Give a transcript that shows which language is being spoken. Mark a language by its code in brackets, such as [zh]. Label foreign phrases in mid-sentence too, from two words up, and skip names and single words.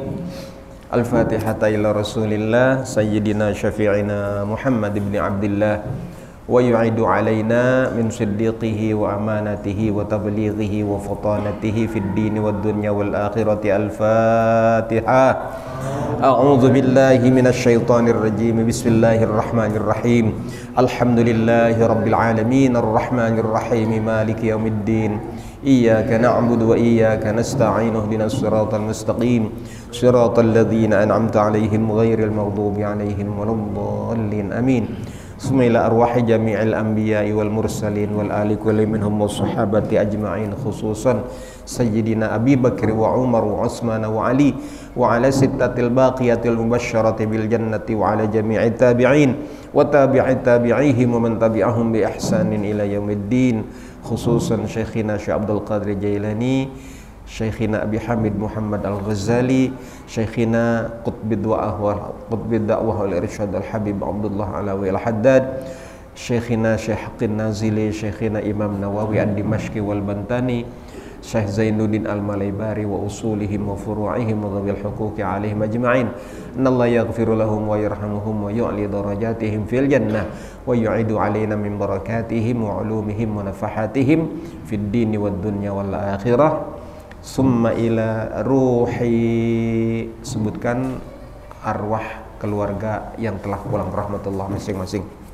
[ar] الفاتحة إلى رسول الله سيدنا شفيعنا محمد بن عبد الله ويعيد علينا من صدقه وأمانته وتبليغه وفطانته في الدين والدنيا والآخرة. الفاتحة. أعوذ بالله من الشيطان الرجيم. بسم الله الرحمن الرحيم. الحمد لله رب العالمين الرحمن الرحيم مالك يوم الدين. إياك نعبد وإياك نستعين اهدنا الصراط المستقيم صراط الذين أنعمت عليهم غير المغضوب عليهم ولا الضالين. آمين. ثم إلى أرواح جميع الأنبياء والمرسلين وآل كل منهم والصحابة أجمعين، خصوصا سيدنا أبي بكر وعمر وعثمان وعلي وعلى الستة الباقية المبشرة بالجنة وعلى جميع التابعين وتابعي تابعيهم ومن تبعهم بإحسان إلى يوم الدين، خصوصا شيخنا الشيخ عبد القادر الجيلاني، شيخنا أبي حامد محمد الغزالي، شيخنا قطب الدعوة والإرشاد الحبيب عبد الله علوي الحداد، شيخنا الشيخ حقي نازلي، شيخنا الإمام النووي الدمشقي والبنتني، الشيخ زين الدين المليباري وأصولهم وفروعهم وذي الحقوق عليهم أجمعين. إن الله يغفر لهم ويرحمهم ويعلي درجاتهم في الجنة ويعيد علينا من بركاتهم وعلومهم ونفحاتهم في الدين والدنيا والآخرة. ثم إلى روح, [id] sebutkan arwah keluarga yang telah pulang rahmatullah masing-masing.